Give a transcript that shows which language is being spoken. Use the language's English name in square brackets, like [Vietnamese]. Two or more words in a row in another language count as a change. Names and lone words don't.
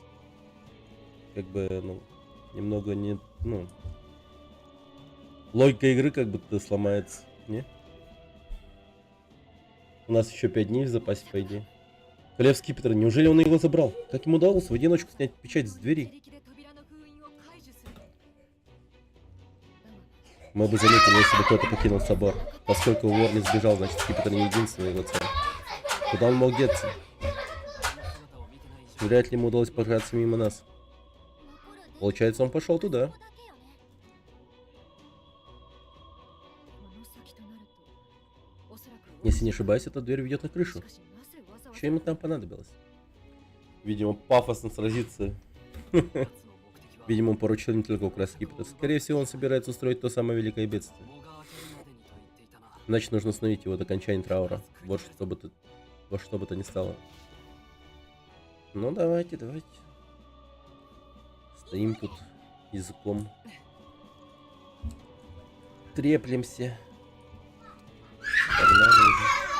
[Russian] Как бы, ну, немного не... Ну, логика игры как будто сломается, не? У нас еще 5 дней в запасе, по идее. Королевский скипетр, неужели он его забрал? Как ему удалось в одиночку снять печать с двери? [Japanese] 自力で扉の封印を解除するだが [Russian] Мы бы заметили, если бы кто-то покинул собор. Поскольку Уорли сбежал, значит скипетр не единственный его цель. Куда он мог деться? [Japanese] 姿を見てない以上 [Russian] Вряд ли ему удалось пробраться мимо нас. [Japanese] 残るで [Russian] Получается, он пошел туда. [Japanese] ここだけよねこの先となるとおそらく [Russian] Если не ошибаюсь, эта дверь ведет на [Japanese] し [Russian] крышу. [Japanese] かしなぜわざわ [Russian] Что [Japanese] ざ [Russian] ему там понадобилось? Видимо, пафосно сразиться. [Japanese] 奴の目的は [Russian] Видимо, он поручил не только украсть скипетр. Скорее всего, он собирается устроить то самое великое бедствие. [Japanese] 藻が明けるまでにと言っていたな [Russian] Значит, нужно остановить его до окончания траура. Вот что бы то... Во что бы то ни стало. Ну, давайте, давайте. Стоим тут языком. Треплемся. Погнали уже.